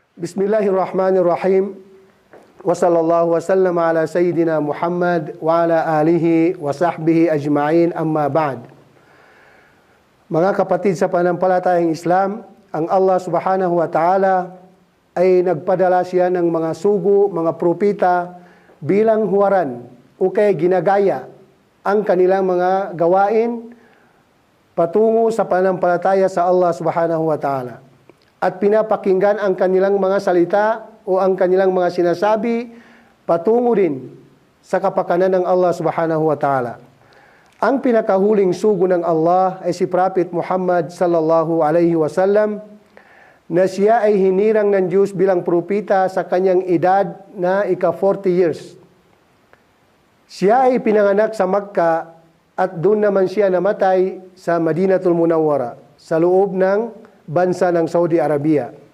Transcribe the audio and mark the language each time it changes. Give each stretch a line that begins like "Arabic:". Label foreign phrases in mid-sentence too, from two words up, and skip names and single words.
Arabic: بسم الله الرحمن الرحيم وصلى الله وسلم على سيدنا محمد وعلى آله وصحبه أجمعين أما بعد.
Filipino: Mga kapatid sa pananampalatayang Islam, ang
Arabic: الله سبحانه وتعالى
Filipino: ay nagpadala siya ng mga sugo, mga propita bilang huwaran o kaya ginagaya ang kanilang mga gawain patungo sa pananampalataya sa
Arabic: الله سبحانه وتعالى.
Filipino: At pinapakinggan ang kanilang mga salita o ang kanilang mga sinasabi patungo rin sa kapakanan ng
Arabic: الله سبحانه وتعالى.
Filipino: Ang pinakahuling sugo ng Allah ay si Prophet Muhammad
Arabic: صلى الله عليه وسلم,
Filipino: na siya ay hinirang ng Diyos bilang propita sa kanyang edad na ika-40 years. Siya ay pinanganak sa Makkah at doon naman siya namatay sa Madinatul Munawwara sa loob ng bansa ng Saudi Arabia.